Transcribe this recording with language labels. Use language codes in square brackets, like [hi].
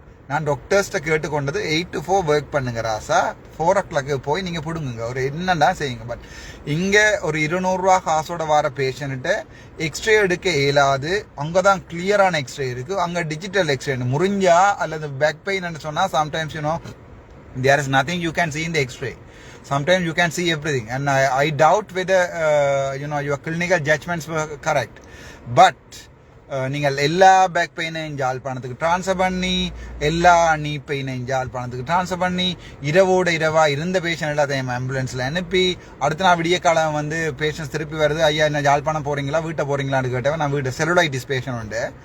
[ta] நான் டாக்டர்ஸ்ட்ட கேட்டுக்கொண்டது 8 to 4 work பண்ணுங்க ராசா, 4 o'clock போய் நீங்கள் பிடுங்குங்க, ஒரு என்னடா செய்யுங்க. பட் இங்கே ஒரு 200 ரூபா காசோட வர பேஷண்ட்டை எக்ஸ்ரே எடுக்க இயலாது. அங்கே தான் கிளியரான எக்ஸ்ரே இருக்குது. அங்கே டிஜிட்டல் எக்ஸ்ரே முறிஞ்சா அல்லது பேக் பெயின் சொன்னால் [en] Sometimes you know there is nothing you can see in the x-ray. Sometimes you can see everything, and I doubt whether your clinical judgments were correct. [ta] But நீங்கள் எல்லா back பெயினையும் ஜாழ்ப்பாணத்துக்கு transfer பண்ணி, எல்லா நீ பெயினையும் ஜாழ்ப்பாணத்துக்கு transfer பண்ணி, இரவோட இரவா இருந்த patient எல்லாத்தையும் ஆம்புலன்ஸில் அனுப்பி, அடுத்த நாள் விடிய காலம் வந்து பேஷண்ட்ஸ் திருப்பி வருது. ஐயா என்ன ஜாழ்ப்பாணம் போகிறீங்களா, வீட்டை போகிறீங்களான்னு கேட்டவன், நான் வீட்டு செலுலைட்டிஸ் பேஷண்ட் உண்டு.